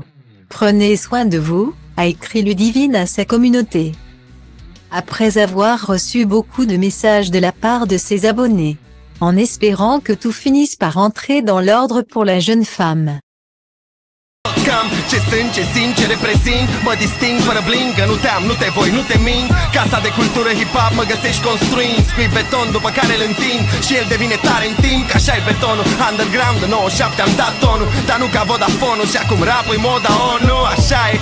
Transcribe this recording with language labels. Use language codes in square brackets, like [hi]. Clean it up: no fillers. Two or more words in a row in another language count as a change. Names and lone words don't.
[fr] Prenez soin de vous, a écrit Ludivine à sa communauté, après avoir reçu beaucoup de messages de la part de ses abonnés, en espérant que tout finisse par entrer dans l'ordre pour la jeune femme. [ro] Ce sunt, ce simt, ce reprezint, mă disting fără bling, că nu te am, nu te voi, nu te mint. Casa de cultură hip-hop mă găsești construind, scui beton după care îl întind și el devine tare în timp, că așa e betonul. Underground, 97 am dat tonul, dar nu ca Vodafone-ul și acum rap-ul moda ONU, așa e.